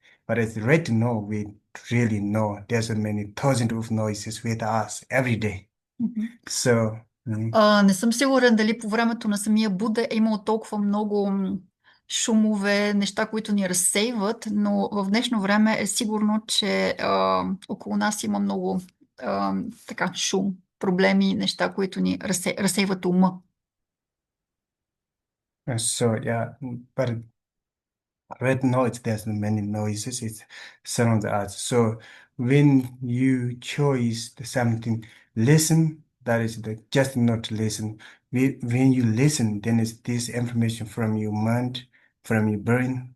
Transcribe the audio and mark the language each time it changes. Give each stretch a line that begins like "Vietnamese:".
English: But it's right now we really know there's many thousands of noises with us every day. Мгм. So
Bulgarian: Не съм сигурен дали по времето на самия Буда е имало толкова много шумове, неща, които ни разсейват, но в днешно време е сигурно, че около нас има много така шум, проблеми, неща, които ни разсейват ума.
English: yeah, but right now there's many noises. It's surrounds us. So when you choose something, listen. That is just not listen. When you listen, then it's this information from your mind, from your brain.